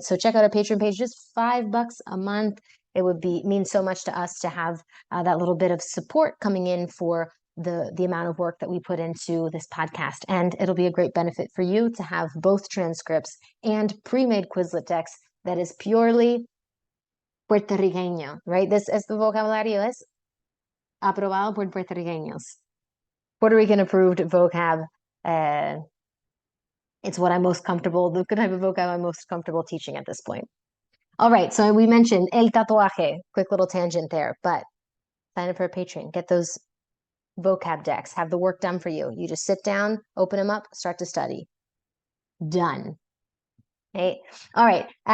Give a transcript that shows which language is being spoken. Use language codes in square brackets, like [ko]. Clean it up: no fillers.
[en] So check out our Patreon page, just $5 a month. It would mean so much to us to have that little bit of support coming in for the amount of work that we put into this podcast. And it'll be a great benefit for you to have both transcripts and pre-made Quizlet decks that is purely puertorriqueño, right? [es] This es the vocabulario es aprobado por puertorriqueños. [en] Puerto Rican approved vocab. It's what I'm most comfortable, the type of vocab I'm most comfortable teaching at this point. All right, so we mentioned el tatuaje, quick little tangent there, but sign up for a Patreon, get those vocab decks, have the work done for you. You just sit down, open them up, start to study. Done. Okay. All right.